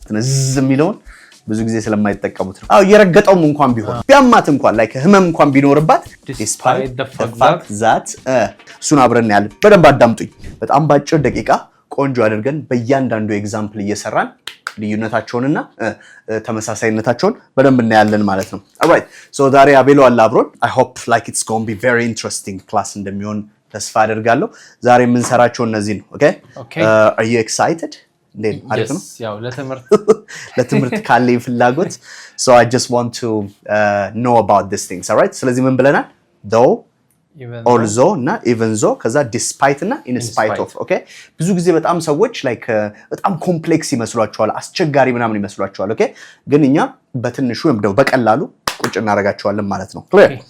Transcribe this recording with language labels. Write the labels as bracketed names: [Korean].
[Amharic] ትንዝ የሚለውን ብዙ ጊዜ ስለማይጠቀሙት ነው። አዎ የረገጠውም እንኳን ቢሆን ቢያማት እንኳን like ህመም እንኳን ቢኖርባት [English] despite the fact that [Amharic] እሱን አብረን ያለን በደንብ አዳምጡኝ። በጣም ባጭር ደቂቃ ቆንጆ አድርገን በእያንዳንዱ ኤግዛምፕል እየሰራን ልዩነታቸውንና ተመሳሳይነታቸውን በደንብ እናያለን ማለት ነው። alright so ዛሬ አቤሎ አለ አብሮን። [English] I hope like it's going to be very interesting class [Amharic] እንደሚሆን ተስፋ አደርጋለሁ። ዛሬ የምንሰራቸው እነዚህ ነው። [English] okay are you excited? [Amharic] አሪፍ ነው። ያው ለትምህርት ካለኝ ፍላጎት [English] so I just want to know about these things. [Amharic] alright ስለዚህ ምን ብለናል? though, also እና ኢቨንዞ ከዛ ዲስፓይት እና ኢንስፓይት ኦፍ። ኦኬ ብዙ ጊዜ በጣም ሰዎች ላይክ በጣም ኮምፕሌክስ ይመስሏቸዋል፣ አስቸጋሪ ምናምን ይመስሏቸዋል። ኦኬ ግን እኛ በትንሹ ወይም ደግሞ በቀላሉ ቁጭ እናደርጋቸዋለን ማለት ነው። clear?